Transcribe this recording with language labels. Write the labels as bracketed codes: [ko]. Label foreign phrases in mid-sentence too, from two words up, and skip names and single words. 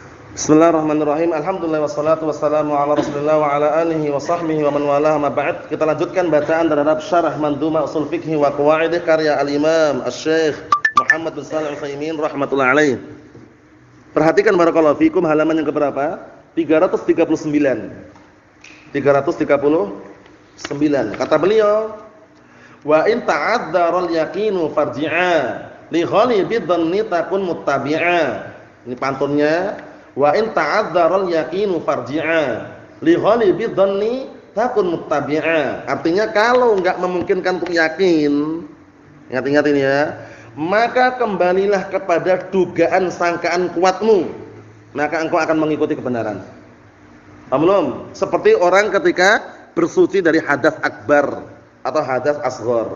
[ar] بسم الله الرحمن الرحيم. الحمد لله والصلاة والسلام على رسول الله وعلى آله وصحبه ومن والاه أما بعد. [id] Kita lanjutkan bacaan terhadap Syarah Mandhumah Ushul Fiqh wa Qawaidih karya Al-Imam Asy-Syaikh Muhammad bin Shalih Al-Utsaimin [ar] رحمه الله عليه. [id] Perhatikan [ar] بارك الله فيكم [id] halaman yang keberapa? 339. 339. Kata beliau, [ar] وإن تعذر اليقين فارجع لغالب الظن تكن متبعا. [id] Ini pantunnya. [ar] وإن تعذر اليقين فارجع لغالب الظن تكن متبعا. [id] Artinya kalau enggak memungkinkan untuk yakin, ingat-ingat ini ya, maka kembalilah kepada dugaan sangkaan kuatmu, maka engkau akan mengikuti kebenaran. Paham belum? Seperti orang ketika bersuci dari hadas akbar atau hadas asghar.